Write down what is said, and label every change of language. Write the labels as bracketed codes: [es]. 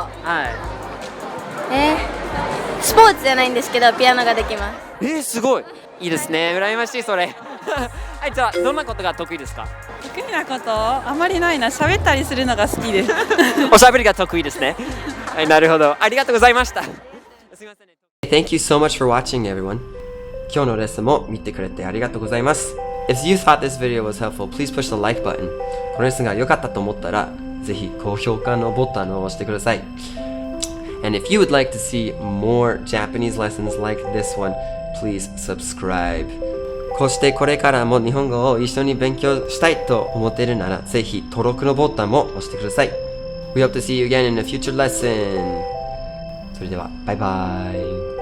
[ja] はい。スポーツじゃないんですけど、ピアノができます。すごい。いいですね。羨ましいそれ。はい、じゃあどんなことが得意ですか？得意なことあまりないな。喋ったりするのが好きです。おしゃべりが得意ですね。はい、なるほど。ありがとうございました。すみませんね。 [en] Thank you so much for watching, everyone. [ja] 今日のレッスンも見てくれてありがとうございます。 [en] If you thought this video was helpful, please push the like button. [ja] このレッスンが良かったと思ったら、ぜひ高評価のボタンを押してください。 [en] And if you would like to see more Japanese lessons like this one, please subscribe. [ja] こうしてこれからも日本語を一緒に勉強したいと思っているなら、ぜひ登録のボタンも押してください。 [en] We hope to see you again in a future lesson. [ja] それでは、バイバイ。